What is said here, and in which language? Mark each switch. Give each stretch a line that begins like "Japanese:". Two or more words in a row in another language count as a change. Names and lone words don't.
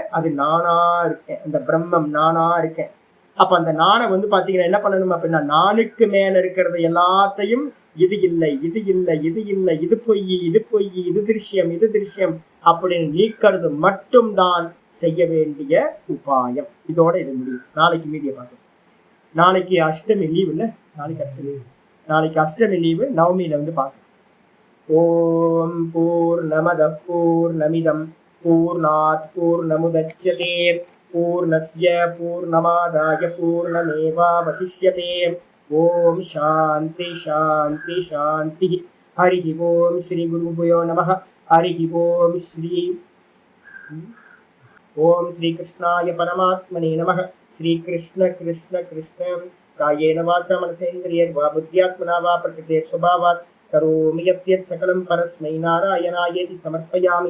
Tamil: அது நானா இருக்கேன், அந்த பிரம்மம் நானா இருக்கேன். அப்ப அந்த நானை வந்து பாத்தீங்கன்னா என்ன பண்ணணும் அப்படின்னா, நானுக்கு மேல இருக்கிறது எல்லாத்தையும் இது இல்லை, இது இல்லை, இது இல்லை, இது பொய், இது பொய், இது திருஷ்யம், இது திருஷ்யம் அப்படின்னு நீக்கிறது மட்டும்தான் செய்ய வேண்டிய உபாயம். இதோட இது முடியும். நாளைக்கு மீடியா பார்க்கணும். நாளைக்கு அஷ்டமி லீவு இல்லை, நாளைக்கு அஷ்டமி லீவு, நவமியில வந்து பார்க்கணும்.
Sanskrit: ॐ पूर्णमदः पूर्णमिदं पूर्णात् पूर्णमुदच्यते पूर्णस्य पूर्णमादाय पूर्णमेवावशिष्यते. ॐ शान्तिः शान्तिः शान्तिः. हरि ॐ श्री गुरुभ्यो नमः. हरि ॐ श्री ॐ श्री कृष्णाय परमात्मने नमः. श्री कृष्ण कृष्ण कृष्ण कायेन वाचा मनसेन्द्रियैर्वा बुद्ध्यात्मना वा प्रकृतेः स्वभावात् करोमि यद्यत् सकलं परस्मै नारायणायेति समर्पयामि.